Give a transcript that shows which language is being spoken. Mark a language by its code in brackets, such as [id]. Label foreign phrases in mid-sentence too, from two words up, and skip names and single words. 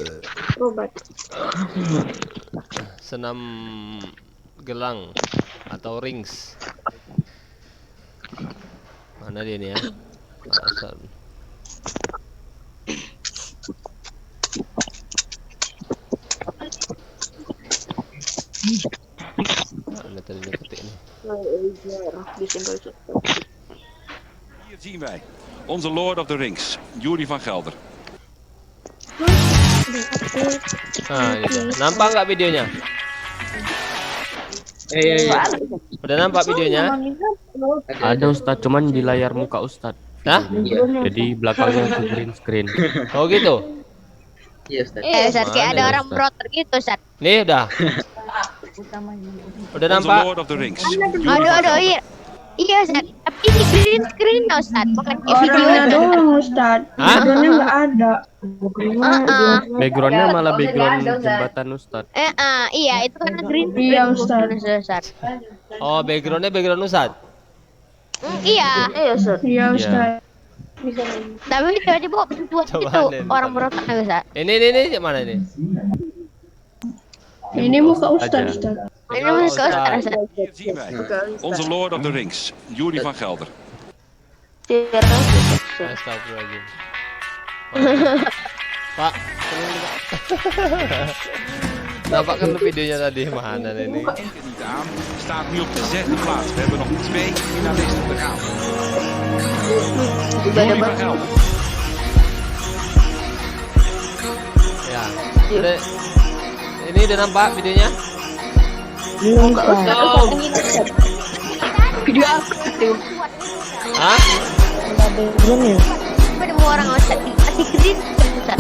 [id] Senam gelang atau rings. Mana dia nih ya? Mana tadi dia ketik nih? [nl] Hier zien wij onze Lord of the Rings, Yuri van Gelder. [id] Nah, ini dia. Nampak nggak videonya? Udah nampak videonya? Ada Ustadz, cuman di layar muka Ustadz. Hah? Jadi belakangnya itu [en] green screen. [id] Oh gitu? Ustaz, kayak ada Mana, orang Ustaz? berotot gitu Ustaz. Nih udah. Udah [nl] Onze [id] nampak? [nl] Lord of the Rings, Yuri van [id] Aduh, [nl] Gelder. [id] iya. Iya Ustaz, tapi ini [en] green screen [id] Ustaz, bukan kayak video Orangnya Ustaz. doang, Ustaz. Hah? Backgroundnya nggak ada. Backgroundnya malah background jembatan Ustadz. Iya, itu kan [en] green screen. [id] Iya, Ustaz. Ustaz. Oh, backgroundnya background Ustadz. Iya. Iya, Ustaz. Tapi tiba-tiba buat Coba itu nih, orang bentar. berotot Ustaz. Ini mana ini? Ini muka Ustaz, aja. Ustaz. Ini masuk ke Ustaz. Ustaz. [nl] Hier zien wij onze Lord of the Rings, Yuri van Gelder. [ar] Astagfirullahaladzim. [id] Pak, tolong nih, Pak. Nampak kan videonya tadi, mana ini? [nl] Het niet aan, staat nu op de 6e plaats. We hebben nog 2 finalisten te gaan. Yuri van Gelder. [id] Ya. Ini udah nampak videonya? Video Hah? Ketemu orang Ustaz di [en] green screen [id] Ustaz.